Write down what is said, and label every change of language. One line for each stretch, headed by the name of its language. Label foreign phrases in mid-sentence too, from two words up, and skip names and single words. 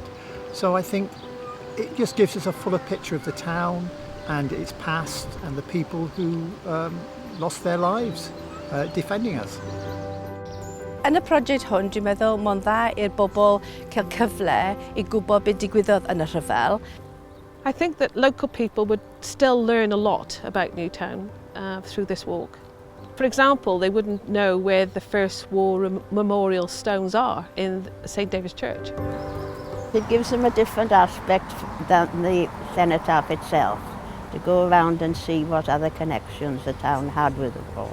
English: So I think it just gives us a fuller picture of the town and its past and the people who lost their lives defending us.
Welsh: Yn y prosiect hwn, dwi'n meddwl mae'n dda i'r bobl cael cyfle I gwybod beth digwyddodd yn y rhyfel.
English: I think that local people would still learn a lot about Newtown through this walk. For example, they wouldn't know where the First War memorial stones are in St David's Church. It gives them a different aspect than the cenotaph itself, to go around and see what other connections the town had with the war.